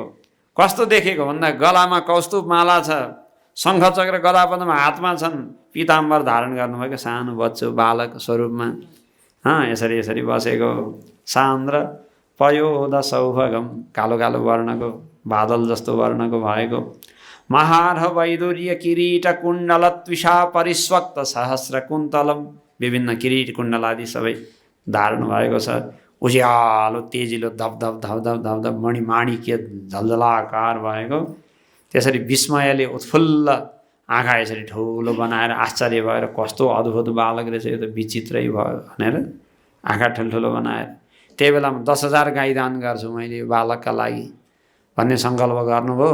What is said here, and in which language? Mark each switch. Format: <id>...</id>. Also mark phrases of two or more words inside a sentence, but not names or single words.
<ne>कस्तो देखेको भन्दा गलामा कौस्तुभ माला छ, शङ्खचक्र गदापद्म हातमा छन्, पीताम्बर धारण गर्नुभएको सानो बच्चो बालक स्वरूपमा यसरी यसरी बसेको।</ne> <sa>सान्द्र पयोद सौभगम,</sa> <ne>कालो कालो वर्णको बादल जस्तो वर्णको भएको।</ne> <sa>महार्ह वैदुर्य किरीट कुण्डल त्विषा परिस्वक्त सहस्र कुन्तलम।</sa> <ne>विभिन्न किरीट कुण्डल आदि सबै धारण भएको छ। उज्यालो तेजिलो धपधप धपधप धपधप मणिमाणिक्य झलझलाकार भएको। त्यसरी विस्मयले उत्फुल्ल आँखा यसरी ठुलो बनाएर आश्चर्य भएर कस्तो अद्भुत बालक रहेछ यो त विचित्रै भयो भनेर आँखा ठुल्ठुलो बनाएर त्यही बेलामा 10,000 गाई दान गर्छु मैले यो बालकका लागि भन्ने सङ्कल्प गर्नुभयो।</ne>